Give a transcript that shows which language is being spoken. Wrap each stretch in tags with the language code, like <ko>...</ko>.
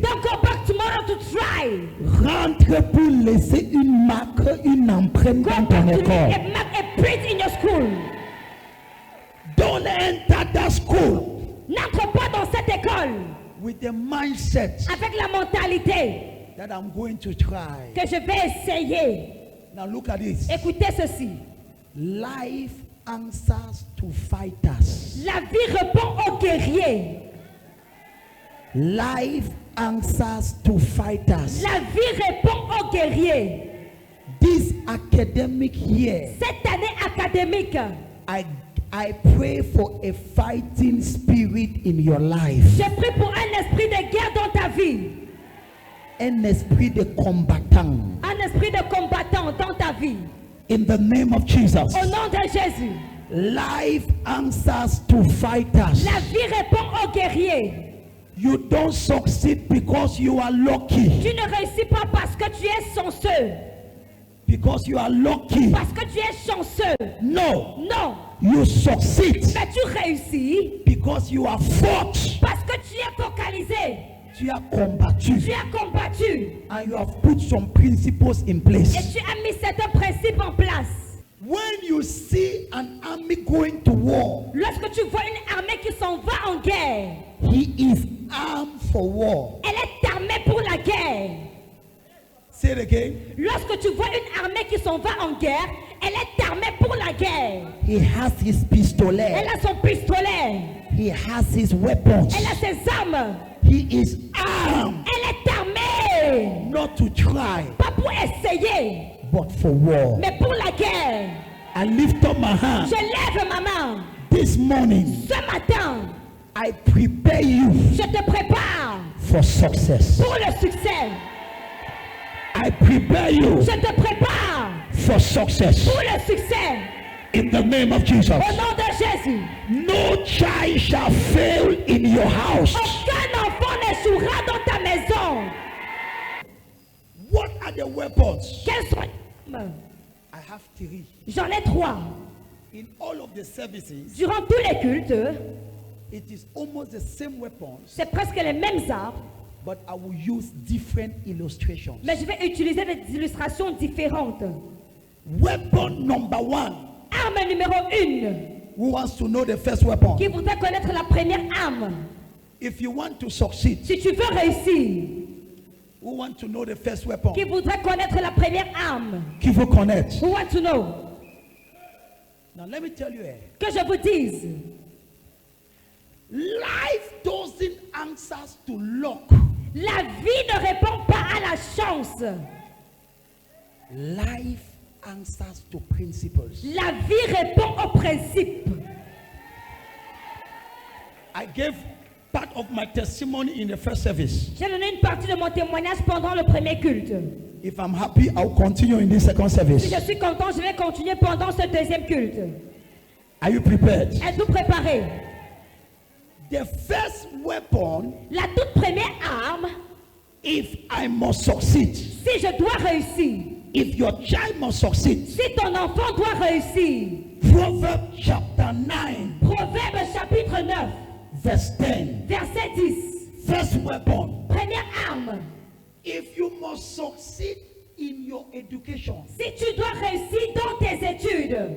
<en>Don't go back tomorrow to try.</en> <fr>Rentre pour laisser une marque, une empreinte</fr> <en>Go</en> <fr>dans</fr> <en>back</en> <fr>ton</fr> <en>to leave</en> <fr>école.</fr> <en>a mark, a print in your school. Don't enter that school</en> <fr>N'entre pas dans cette école</fr> <en>with the mindset</en> <fr>avec la mentalité</fr> <en>that I'm going to try.</en> <fr>que je vais essayer.</fr> <en>Now look at this.</en> <fr>Écoutez ceci.</fr> <en>Life answers to fighters.</en> <fr>La vie répond aux guerriers.</fr> <en>Life answers to fighters.</en> <fr>La vie répond aux guerriers.</fr> <en>This academic year,</en> <fr>Cette année académique,</fr> <en>I pray for a fighting spirit in your life.</en> <fr>je prie pour un esprit de guerre dans ta vie. Un esprit de combattant. Un esprit de combattant dans ta vie.</fr> <en>In the name of Jesus.</en> <fr>Au nom de Jésus.</fr> <en>Life answers to fighters.</en> <fr>La vie répond aux guerriers.</fr> <en>You don't succeed because you are lucky.</en> <fr>Tu ne réussis pas parce que tu es chanceux.</fr> <en>Because you are lucky.</en> <fr>Parce que tu es chanceux.</fr> <en>No.</en> <fr>Non.</fr> <en>You succeed</en> <fr>Mais tu réussis</fr> <en>because you are fought.</en> <fr>parce que tu es focalisé. Tu as combattu. Tu as combattu.</fr> <en>And you have put some principles in</en> <fr>Et</fr> <en>place.</en> <fr>tu as mis certains principes en place.</fr> <en>When you see an army going to war,</en> <fr>Lorsque tu vois une armée qui s'en va en guerre,</fr> <en>he is armed for war.</en> <fr>elle est armée pour la guerre.</fr> <en>Say it again.</en> <fr>Lorsque tu vois une armée qui s'en va en guerre, elle est armée pour la guerre.</fr> <en>He has his pistolet.</en> <fr>Elle a son pistolet.</fr> <en>He has his weapons.</en> <fr>Elle a ses armes.</fr> <en>He is armed</en> <fr>Elle est armée.</fr> <en>not to try,</en> <fr>Pas pour essayer,</fr> <en>but for war.</en> <fr>mais pour la guerre.</fr> <en>I lift up my hand</en> <fr>Je lève ma main.</fr> <en>this morning.</en> <fr>Ce matin,</fr> <en>I prepare you</en> <fr>je te prépare</fr> <en>for success.</en> <fr>pour le succès.</fr> <en>I prepare you</en> <fr>Je te prépare</fr> <en>for success.</en> <fr>pour le succès.</fr> <en>In the name of Jesus.</en> <fr>Au nom de Jésus.</fr> <en>No child shall fail in your house.</en> <fr>Aucun enfant n'échouera dans ta maison.</fr> <en>What are the weapons?</en> <fr>Quels sont les armes?</fr> <en>I have three.</en> <fr>J'en ai 3.</fr> <en>In all of the services,</en> <fr>Durant tous les cultes,</fr> <en>it is almost the same weapons,</en> <fr>c'est presque les mêmes armes,</fr> <en>but I will use different illustrations.</en> <fr>mais je vais utiliser des illustrations différentes.</fr> <en>Weapon number one.</en> <fr>Arme numéro 1.</fr> <en>Who wants to know the first weapon?</en> <fr>Qui voudrait connaître la première arme?</fr> <en>If you want to succeed,</en> <fr>Si tu veux réussir,</fr> <en>who want to know the first weapon?</en> <fr>qui voudrait connaître la première arme? Qui veut connaître?</fr> <en>Who want to know? Now let me tell you,</en> <fr>Que je vous dise,</fr> <en>life doesn't answer to luck.</en> <fr>la vie ne répond pas à la chance.</fr> <en>Life answers to principles.</en> <fr>La vie répond aux principes.</fr> <en>I gave part of my testimony in the first service.</en> <fr>J'ai donné une partie de mon témoignage pendant le premier culte.</fr> <en>If I'm happy, I'll continue in this second</en> <fr>Si</fr> <en>service.</en> <fr>je suis content, je vais continuer pendant ce deuxième culte.</fr> <en>Are you prepared?</en> <fr>Êtes-vous préparés?</fr> <en>The first weapon,</en> <fr>La toute première arme,</fr> <en>if I must succeed,</en> <fr>si je dois réussir,</fr> <en>if your child must succeed,</en> <fr>si ton enfant doit réussir,</fr> <en>Proverbs chapter 9,</en> <fr>Proverbe chapitre 9,</fr> <en>verse 10.</en> <fr>verset 10.</fr> <en>First weapon,</en> <fr>Première arme,</fr> <en>if you must succeed in your education,</en> <fr>si tu dois réussir dans tes études,</fr>